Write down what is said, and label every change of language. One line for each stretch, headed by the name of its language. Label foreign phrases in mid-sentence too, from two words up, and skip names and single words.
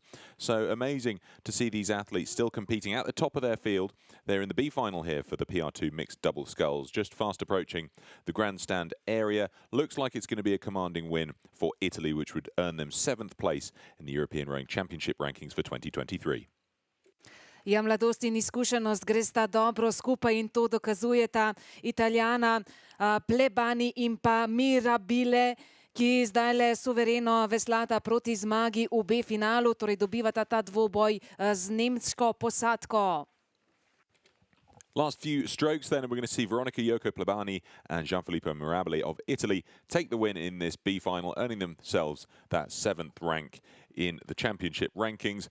English: So amazing to see these athletes still competing at the top of their field. They're in the B final here for the PR2 mixed double sculls, just fast approaching the grandstand area. Looks like it's going to be a commanding win for Italy, which would earn them 7th place in the European Rowing Championship rankings for 2023.
Slovenian: Ja, mladost in izkušenost gresta dobro skupaj in to dokazujeta Italijana Plebani in pa Mirabile, ki zdajle suvereno veslata proti zmagi v B-finalu, torej dobivata ta dvoboj z nemško posadko.
English: Last few strokes then, and we're going to see Veronica Yoko Plebani and Gianfilippo Mirabile of Italy take the win in this B final, earning themselves that 7th rank in the championship rankings.